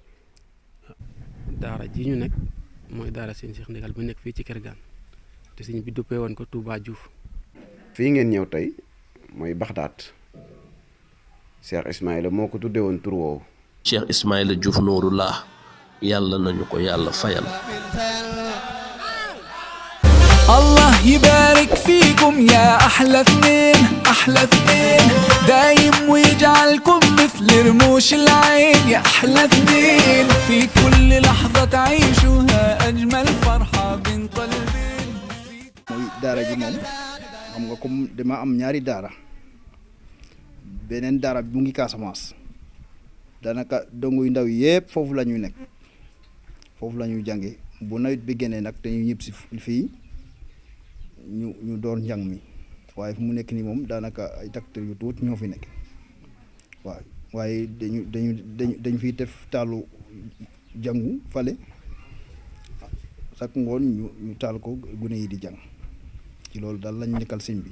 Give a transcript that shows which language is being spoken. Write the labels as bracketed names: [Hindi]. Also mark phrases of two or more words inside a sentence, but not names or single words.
[Wolof] daara ji ñu nekk mooy daara sëñ Cheikh Ndigal bu nekk fii ci Kër Gaan te sëñ bi duppee woon ko Touba Diouf. fii ngeen ñëw tey mooy Baxdaat Cheikh Ismaïla moo ko tuddee woon tur woowu. Cheikh Ismaïla Diouf Nouroullah yàlla nañu ko yàlla fayal. [Arabic] الله يبارك فيكم يا أحلى اثنين دايم ويجعلكم مثل رموش العين يا أحلى اثنين في كل لحظة تعيشوها أجمل فرحة بين قلبين. [Wolof] mooy daara ji moom xam nga comme dama am ñaari daara beneen daara bi mu ngi Casamance daanaka dongo yu ndaw yëpp foofu la ñuy nekk foofu la ñuy jànge bu nawet bi génnee nag dañuy ñëpp si fii ñu door njàng mi waaye fu mu nekk nii moom daanaka ay docteur yu tuut ñoo fi nekk waaw waaye dañu fiy def taalu jàngu fale chaque ngoon ñu taal ko gune yi di jàng ci loolu daal lañ nekkal sëñ bi.